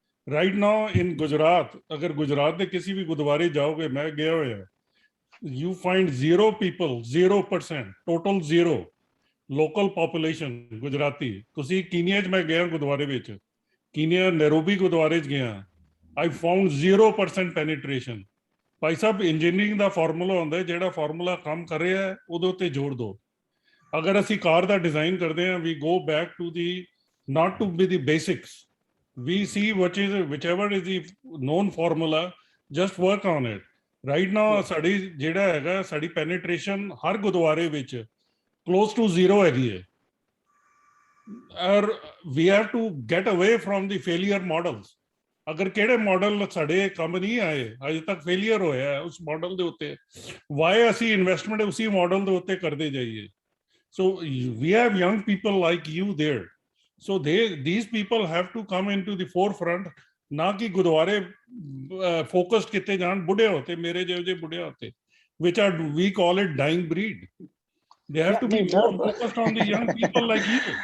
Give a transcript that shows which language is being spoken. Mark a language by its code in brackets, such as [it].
[en] right now in Gujarat, [pa] ਅਗਰ ਗੁਜਰਾਤ ਦੇ ਕਿਸੇ ਵੀ ਗੁਰਦੁਆਰੇ ਜਾਓਗੇ, ਮੈਂ ਗਿਆ ਹੋਇਆ, [en] you find 0 people, 0%, total 0 local population [pa] Gujarati. ਤੁਸੀਂ ਕੀਨੀਆ 'ਚ ਮੈਂ ਗਿਆ ਗੁਰਦੁਆਰੇ ਵਿੱਚ, ਕੀਨੀਆ ਨੈਰੋਬੀ ਗੁਰਦੁਆਰੇ 'ਚ ਗਿਆ, [en] I found 0% penetration। [pa] Bhai Sahib, engineering ਦਾ formula ਹੁੰਦਾ, ਜਿਹੜਾ ਫਾਰਮੂਲਾ ਕੰਮ ਕਰ ਰਿਹਾ ਹੈ ਉਹਦੇ ਉੱਤੇ ਜ਼ੋਰ ਦਿਓ। ਅਗਰ ਅਸੀਂ ਕਾਰ ਦਾ ਡਿਜ਼ਾਈਨ ਕਰਦੇ ਹਾਂ, [en] we go back to the not to be the basics, we see whichever is the known formula, just work on it। Right now [pa] ਸਾਡੀ ਜਿਹੜਾ ਹੈਗਾ ਸਾਡੀ ਪੈਨੀਟ੍ਰੇਸ਼ਨ ਹਰ ਗੁਰਦੁਆਰੇ ਵਿੱਚ [en] close to 0 [pa] ਹੈਗੀ ਹੈ। [en] ਔਰ we have to get ਅਵੇ from the failure models. [pa] ਅਗਰ ਕਿਹੜੇ ਮਾਡਲ ਸਾਡੇ ਕੰਮ ਨਹੀਂ ਆਏ, ਅਜੇ ਤੱਕ ਫੇਲੀਅਰ ਹੋਇਆ ਉਸ ਮਾਡਲ ਦੇ ਉੱਤੇ, ਵਾਈ ਅਸੀਂ ਇਨਵੈਸਟਮੈਂਟ ਉਸੇ ਮਾਡਲ ਦੇ ਉੱਤੇ ਕਰਦੇ ਜਾਈਏ। [en] So we have young people like you there, so these people have to come into the forefront। [pa] ਨਾ ਕਿ ਗੁਰਦੁਆਰੇ ਫੋਕਸਡ ਕੀਤੇ ਜਾਣ ਬੁੱਢੇ ਹੋਤੇ, ਮੇਰੇ ਜਿਹੋ ਜਿਹੇ ਬੁੱਢੇ ਹੋਤੇ, [en] which are we call it dying breed। They have to be more focused on the young people like you।